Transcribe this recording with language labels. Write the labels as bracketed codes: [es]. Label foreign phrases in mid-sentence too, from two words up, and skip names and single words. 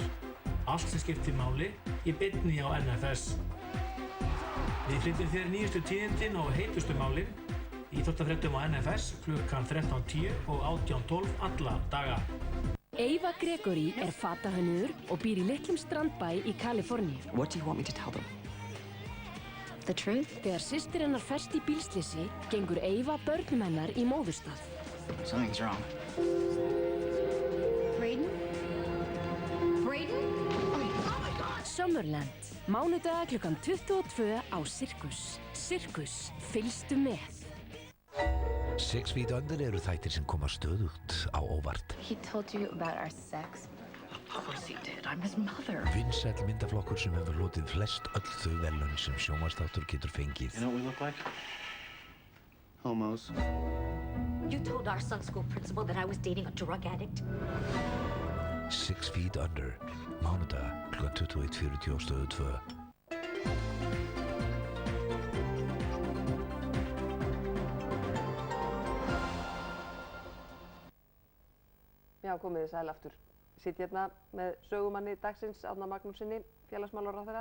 [is] Allt sem skiptir máli í beinni á NFS. Við flytjum þér nýjustu tíðindin og heitustu málin. Íþróttafréttum á NFS klukkan 13:10 og 18:12 alla daga. Eva Gregory fatahönnuður og býr í litlum strandbæ í Kaliforníu. [en] What do you want me to tell them? The truth? [is] Þegar systir hennar ferst í bílslysi, gengur Eva börnum hennar í móðurstað. [en] Something's wrong. Braden? Braden? Oh my God! Summerland. [is] Mánudaga klukkan 22 á Sirkus. Sirkus, fylgstu með. 6 Feet Under eru þættir sem koma stöðugt á óvart. [en] He told you about our sex? Of course he did. I'm his mother. [is] Vinsæll myndaflokkur sem hefur hlotið flest öll þau verðlaun sem sjónvarpsþáttur getur fengið. [en] You know what we look like? Homos. You told our son's school principal that I was dating a drug addict? [is] 6 Feet Under. Mánudaga klukkan 21:40 á Stöð 2. Já, komið þið sæl aftur. Sitt hérna með sögumanni dagsins, Árna Magnússyni, félagsmálaráðherra.